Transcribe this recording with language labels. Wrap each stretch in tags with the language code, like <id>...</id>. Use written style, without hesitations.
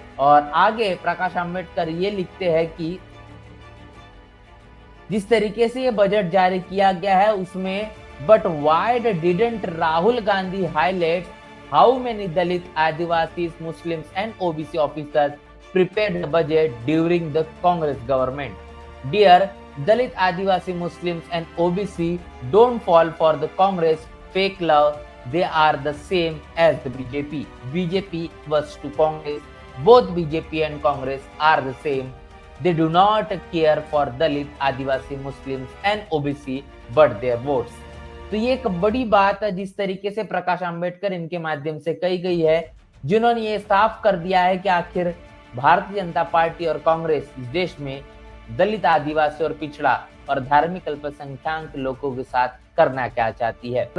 <hi>और आगे प्रकाश आंबेडकर ये लिखते हैं कि जिस तरीके से ये बजट जारी किया गया है उसमें</hi> <en>But why didn't Rahul Gandhi highlight how many Dalit Adivasi Muslims and OBC officers prepared the budget during the Congress government. Dear Dalit Adivasi Muslims and OBC, don't fall for the Congress fake love. They are the same as the BJP. BJP was to Congress. Both BJP and Congress are the same. They do not care for Dalit Adivasi Muslims and OBC but their votes.</en> <hi>तो ये एक बड़ी बात है जिस तरीके से प्रकाश आंबेडकर इनके माध्यम से कही गई है, जिन्होंने ये साफ कर दिया है कि आखिर भारतीय जनता पार्टी और कांग्रेस इस देश में दलित आदिवासी और पिछड़ा और धार्मिक अल्पसंख्यक लोगों के साथ करना क्या चाहती है।</hi>